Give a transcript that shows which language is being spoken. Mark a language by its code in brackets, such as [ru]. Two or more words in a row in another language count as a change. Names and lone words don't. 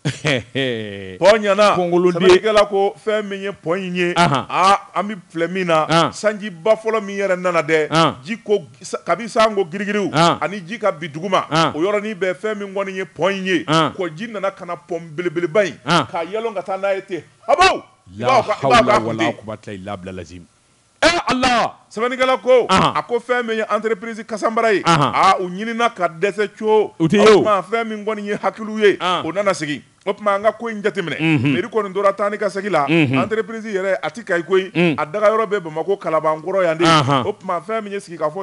[bm] pɔn ɲɛna sɛbɛnnikɛla ko fɛn min ye pɔn in ye an bɛ filɛ min na sanjiba fɔlɔ min yɛrɛ nana dɛ ji ko kabi san ko girigiriw ani ji ka bi duguma o yɔrɔnin bɛɛ fɛn min kɔni ye pɔn in ye ko ji nana ka na pɔn belebeleba in k'a yɛlɛn ka taa n'a ye ten habaw [ar] لا حول ولا قوة إلا بالله العظيم الله [bm] sɛbɛnnikɛla ko a ko fɛn min ye entreprise Kasanbara ye u ɲinina ka dɛsɛ co o tuma fɛn min kɔni ye hakiliw ye o nana segin o tuma an ka ko in jateminɛ mairie kɔni tora taa ni ka segin la entreprise yɛrɛ a ti Kayi koyi a daga yɔrɔ bɛ Bamako Kalabankɔrɔ yan de o tuma fɛn min ye sigi ka fɔ